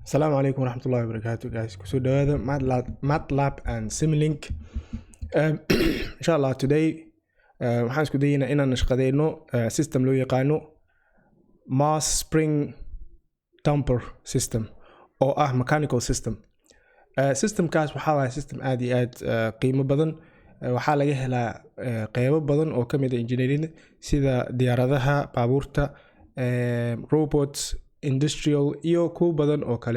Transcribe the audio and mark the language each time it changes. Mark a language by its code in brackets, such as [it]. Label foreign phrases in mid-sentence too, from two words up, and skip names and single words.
[ar] السلام عليكم ورحمة الله وبركاته, guys. [so] Kusoo dhawaada MATLAB and Simulink. Inshallah today waxaan isku dayaynaa inaan nashqadeyno system loo yaqaano [en] mass spring damper system [so] oo ah [en] mechanical system. [so] Systemkaas waxaa waaya system aad iyo aad qiimo badan. Waxaa laga helaa qeybo badan oo ka mid ah engineering sida diyaaradaha, baabuurta, robots, industrial iyo kuwa badan oo kale.